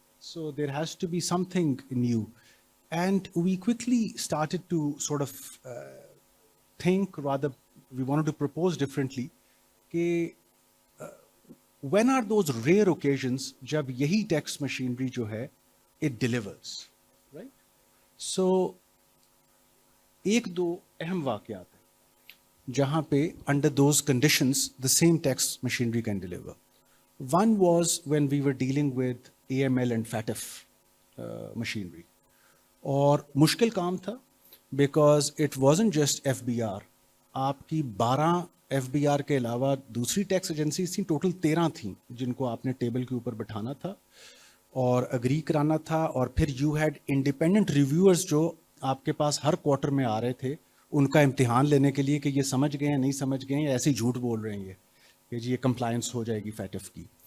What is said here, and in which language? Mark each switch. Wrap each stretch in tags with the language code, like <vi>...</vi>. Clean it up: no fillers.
<en>so there has to be something new, and we quickly started to sort of think rather we wanted to propose differently کہ when are those rare occasions</en> <ur>جب یہی tax machinery جو ہے</ur> <en>it delivers, right? So</en> <ur>ایک دو اہم واقعات ہیں جہاں پہ</ur> <en>under those conditions the same tax machinery can deliver. One was when we were dealing with AML and FATF machinery.</en> <ur>اور مشکل کام تھا</ur> <en>because it wasn't just FBR.</en> <ur>آپ کی 12 FBR کے علاوہ دوسری ٹیکس ایجنسیز تھیں، ٹوٹل 13 تھیں جن کو آپ نے ٹیبل کے اوپر بٹھانا تھا اور اگری کرانا تھا. اور پھر</ur> <en>you had independent reviewers</en> <ur>جو آپ کے پاس ہر کوارٹر میں آ رہے تھے ان کا امتحان لینے کے لیے کہ یہ سمجھ گئے ہیں نہیں سمجھ گئے ہیں، ایسے ہی جھوٹ بول رہے ہیں کہ جی یہ کمپلائنس ہو جائے گی FATF کی.</ur>